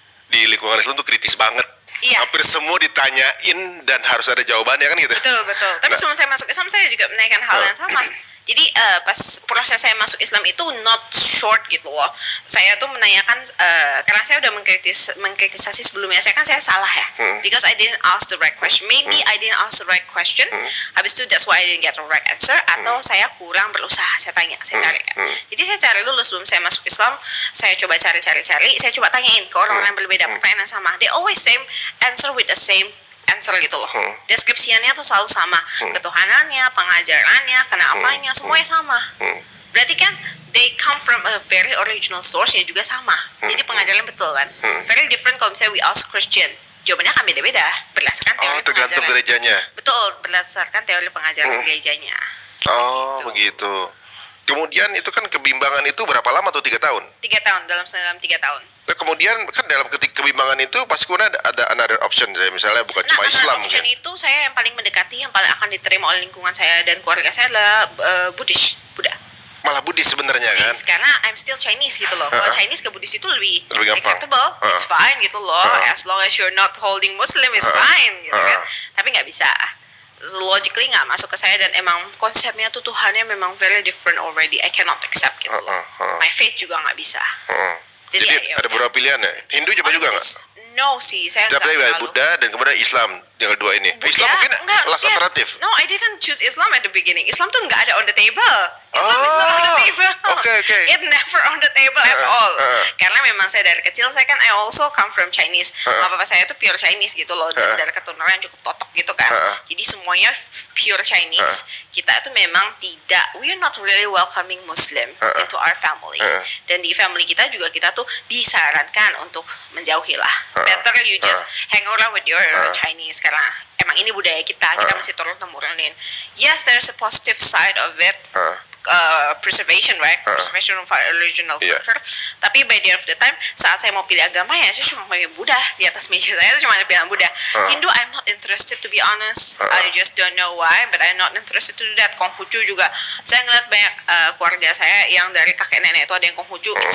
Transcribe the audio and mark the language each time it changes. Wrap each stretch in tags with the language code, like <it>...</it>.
<id>di lingkungan Islam tuh kritis banget. Iya. Hampir semua ditanyain dan harus ada jawabannya kan gitu. Betul. Tapi sebelum saya masuk Islam, saya juga menanyakan hal yang sama. Jadi pas proses saya masuk Islam itu</id> <en>not short</en> <id>gitu loh. Saya tuh menanyakan karena saya udah mengkritisasi sebelumnya. Saya salah ya.</id> <en>Because I didn't ask the right question. Maybe I didn't ask the right question.</en> <id>Habis itu</id> <en>that's why I didn't get the right answer.</en> <id>Atau saya kurang berusaha. Saya tanya, saya cari. Jadi saya cari dulu sebelum saya masuk Islam. Saya coba cari. Saya coba tanyain ke orang-orang yang berbeda pertanyaan yang sama.</id> <en>They always same answer with the same answer</en> <id>gitu loh. Deskripsiannya tuh selalu sama. Ketuhanannya, pengajarannya, kenapaannya, semuanya sama. Berarti kan</id> <en>they come from a very original source</en> <id>yang juga sama. Jadi pengajarannya betul kan.</id> <en>Very different</en> <id>kalau misalnya</id> <en>we ask Christian.</en> <id>Jawabannya akan beda-beda berdasarkan teori tergantung pengajaran. gerejanya. Betul, berdasarkan teori pengajaran gerejanya. Begitu. Kemudian itu kan kebimbangan itu berapa lama tuh 3 tahun? 3 tahun, dalam 3 tahun. Nah, kemudian kan dalam kebimbangan itu pasti kemudian ada</id> <en>another option,</en> <id>misalnya bukan cuma Islam. Option itu saya yang paling mendekati, yang paling akan diterima oleh lingkungan saya dan keluarga saya adalah Buddha. Malah Buddhis sebenarnya kan? Karena</id> <en>I'm still Chinese</en> <id>gitu loh. Kalau Chinese ke Buddhis itu lebih acceptable,</id> <en>it's fine</en> <id>gitu loh.</id> <en>As long as you're not holding Muslim, it's fine</en> <id>gitu kan. Tapi nggak bisa. Logically nggak masuk ke saya dan emang konsepnya tuh Tuhannya memang</id> <en>very different already. I cannot accept</en> <id>gitu loh.</id> <en>My faith</en> <id>juga nggak bisa. Jadi ada beberapa pilihan ya. Hindu juga nggak? No sih, saya nggak tapi terlalu. Buddha dan kemudian Islam yang kedua ini. Buddha, Islam mungkin last alternatif.</id> <en>No, I didn't choose Islam at the beginning.</en> <id>Islam tuh nggak ada</id> <en>on the table. Islam is not on the table. Okay. It never on the table at all.</en> <id>Karena memang saya dari kecil, saya kan</id> <en>I also come from Chinese.</en> <id>Mama papa saya tuh pure Chinese gitu loh. Dari keturunan yang cukup totok gitu kan. Jadi semuanya pure Chinese. Kita tuh memang tidak,</id> <en>we are not really welcoming Muslim into our family.</en> <id>Dan di family kita juga kita tuh disarankan untuk menjauhi lah.</id> <en>Better you just hang around with your Chinese</en> <id>karena emang ini budaya kita mesti turun-temurunin.</id> <en>Yes, there's a positive side of it. Preservation, right? Preservation of our original culture.</en> <id>Tapi</id> <en>by the end of the time,</en> <id>saat saya mau pilih agama ya, saya cuma pilih Buddha. Di atas meja saya itu cuma ada pilihan Buddha. Hindu,</id> <en>I'm not interested to be honest. I just don't know why, but I'm not interested to do that.</en> <id>Konghucu juga, saya ngeliat banyak keluarga saya yang dari kakek nenek itu ada yang Konghucu.</id>